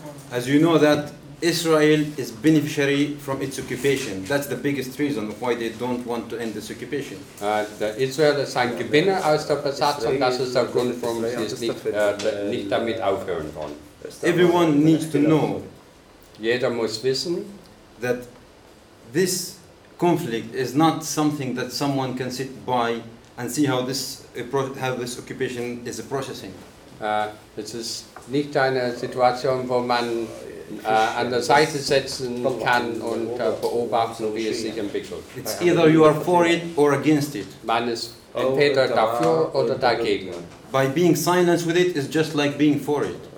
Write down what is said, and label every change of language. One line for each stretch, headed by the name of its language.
English: As you know that Israel is beneficiary from its occupation. That's the biggest reason why they don't want to end this occupation.
German: Israel ist ein Gewinner aus der Besatzung. Das ist der Grund, warum sie es nicht damit aufhören wollen.
English: Everyone needs to know.
German: Jeder muss wissen,
English: that this conflict is not something that someone can sit by and see how this occupation is processing.
German: Es ist nicht eine Situation, wo man an der Seite setzen kann und beobachten, wie es sich entwickelt.
English: It's either you are for it or against it.
German: Man ist entweder dafür oder dagegen.
English: By being silent with it is just like being for it.